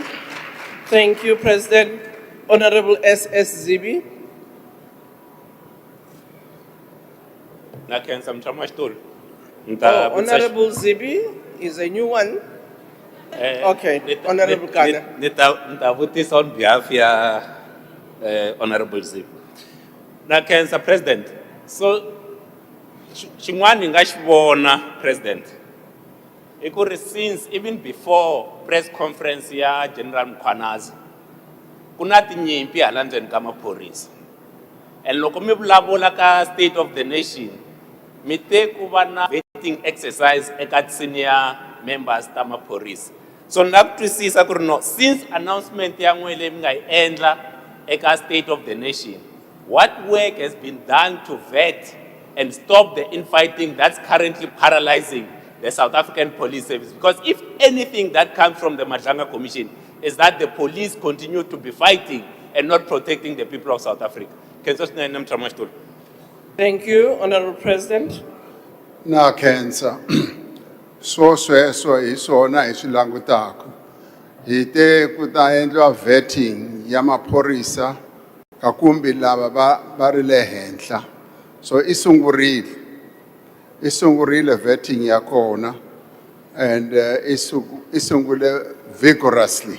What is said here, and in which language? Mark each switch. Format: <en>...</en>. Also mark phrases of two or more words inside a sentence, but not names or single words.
<en>Thank you, President. Honorable S.S. Zibi. Honorable Zibi is a new one. Okay, Honorable Kana. Nitavutisa on behalf of Honorable Zip.</en> <ts>Na Cancer President. So, xin'wana nga xi vona, President. I ku ri</ts> <en>since even before press conference</en> <ts>ya General Mkhwanazi, ku na tinyimpi hala ndzeni ka maphorisa. And loko mi vulavula ka State of the Nation, mi te ku va na</ts> <en>vetting exercise</en> <ts>eka</ts> <en>senior members</en> <ts>ta maphorisa.</ts> <en>So</en> <ts>na ku twisisa ku ri no,</ts> <en>since announcement</en> <ts>ya n'we leyi mi nga yi endla eka</ts> <en>State of the Nation, what work has been done to vet and stop the infighting that's currently paralyzing the South African Police Service? Because if anything that comes from the Madlanga Commission is that the police continue to be fighting and not protecting the people of South Africa. Thank you, Honorable President.</en> <ts>Na Cancer. So sweswo hi swona hi swi langutaka. hi te ku ta endliwa vetting ya maphorisa ka kumbe lava va ri le henhla. So i sungurile vetting ya kona, and i sungule vigorously.</ts>